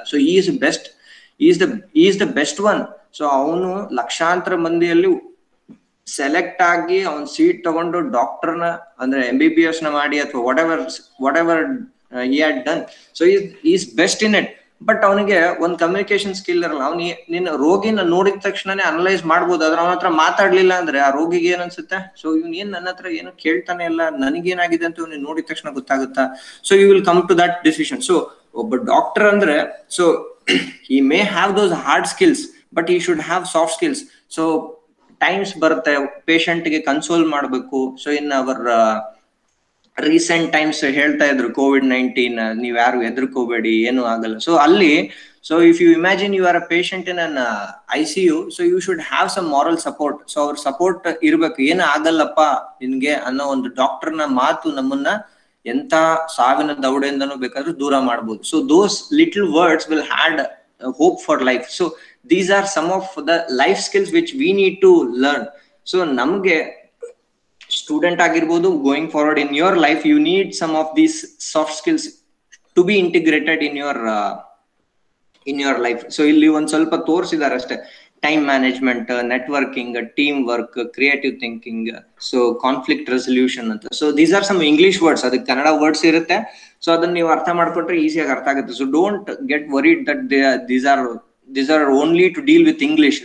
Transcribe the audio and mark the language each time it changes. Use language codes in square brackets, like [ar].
[kn] So is the best one. So ಅವನು ಲಕ್ಷಾಂತರ ಮಂದಿಯಲ್ಲಿ ಸೆಲೆಕ್ಟ್ ಆಗಿ ಅವನ್ ಸೀಟ್ ತಗೊಂಡು ಡಾಕ್ಟರ್ನ ಅಂದ್ರೆ MBBS ನ ಮಾಡಿ ಅಥವಾ what ever he had done. [en] So he is best in it. [kn] But ಅವನಿಗೆ ಒಂದ್ ಕಮ್ಯುನಿಕೇಶನ್ ಸ್ಕಿಲ್ ಇರಲ್ಲ. ಅವ್ನಿಗೆ ನಿನ್ನ ರೋಗಿನ ನೋಡಿದ ತಕ್ಷಣನೇ ಅನಲೈಸ್ ಮಾಡ್ಬೋದು, ಆದ್ರೆ ಅವನ ಹತ್ರ ಮಾತಾಡ್ಲಿಲ್ಲ ಅಂದ್ರೆ ಆ ರೋಗಿಗೆ ಏನ್ ಅನ್ಸುತ್ತೆ, ಸೊ ಇವ್ನ್ ಏನ್ ನನ್ನ ಹತ್ರ ಏನು ಕೇಳ್ತಾನೆ ಇಲ್ಲ, ನನಗೇನಾಗಿದೆ ಅಂತ ಇವ್ನಿಗೆ ನೋಡಿದ ತಕ್ಷಣ ಗೊತ್ತಾಗುತ್ತಾ. [en] So you will come to that decision. [kn] So ಒಬ್ಬ ಡಾಕ್ಟರ್ ಅಂದ್ರೆ [en] So he may have those hard skills but he should have soft skills. [kn] So times ಬರುತ್ತೆ ಪೇಷಂಟ್ ಗೆ ಕನ್ಸೋಲ್ ಮಾಡ್ಬೇಕು. So in our recent times ಹೇಳ್ತಾ ಇದ್ರು COVID-19 ನೀವ್ ಯಾರು ಹೆದರ್ಕೋಬೇಡಿ, ಏನು ಆಗಲ್ಲ. [en] So ಅಲ್ಲಿ so if you imagine you are a patient in an ICU, so you should have some moral support. [kn] So ಅವ್ರ ಸಪೋರ್ಟ್ ಇರ್ಬೇಕು, ಏನು ಆಗಲ್ಲಪ್ಪ ನಿನ್ಗೆ ಅನ್ನೋ ಒಂದು ಡಾಕ್ಟರ್ನ ಮಾತು ನಮ್ಮನ್ನ ಎಂತ ಸಾವಿನ ದೌಡೆಯಿಂದನೂ ಬೇಕಾದ್ರೂ ದೂರ ಮಾಡ್ಬೋದು. [en] So those little words will had hope for life. So these are some of the life skills which we need to learn. So [kn] ನಮ್ಗೆ ಸ್ಟೂಡೆಂಟ್ ಆಗಿರ್ಬೋದು, [en] Going forward in your life, you need some of these soft skills to be integrated in your life. [kn] So ಇಲ್ಲಿ ಒಂದ್ ಸ್ವಲ್ಪ ತೋರಿಸಿದ್ದಾರೆ ಅಷ್ಟೇ, time management, networking, team work, creative thinking, so conflict resolution ಅಂತ. [en] so these are some English words, [kn] ಅದಕ್ಕೆ Kannada words ಇರುತ್ತೆ. So ಅದನ್ನ ನೀವು ಅರ್ಥ ಮಾಡ್ಕೊಂಡ್ರೆ ಈಸಿಯಾಗಿ ಅರ್ಥ ಆಗುತ್ತೆ. [en] So don't get worried that these are only to deal with English.